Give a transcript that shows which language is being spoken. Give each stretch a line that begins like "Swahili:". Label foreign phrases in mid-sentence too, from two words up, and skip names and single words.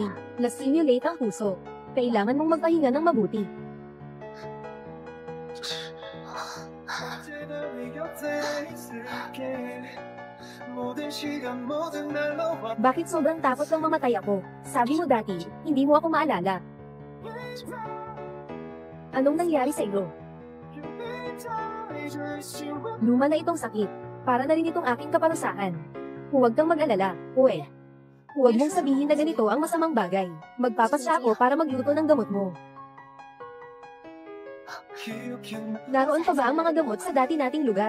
Filipino: Na-stimulate ang puso. Kailangan mong magpahinga ng mabuti.
Korean: 언제나 네 곁에 있을게 모든 시간 모든 날로
Filipino: Bakit sobrang takot nang mamatay ako? Sabi mo dati, hindi mo ako maalala. Anong nangyari sa iyo? Luma na itong sakit. Para na rin itong aking kaparusahan. Huwag kang mag-alala, Uwe. Huwag mong sabihin na ganito ang masamang bagay. Magpapasya ako para magluto ng gamot mo. Naroon pa ba ang mga gamot sa dati nating lugar?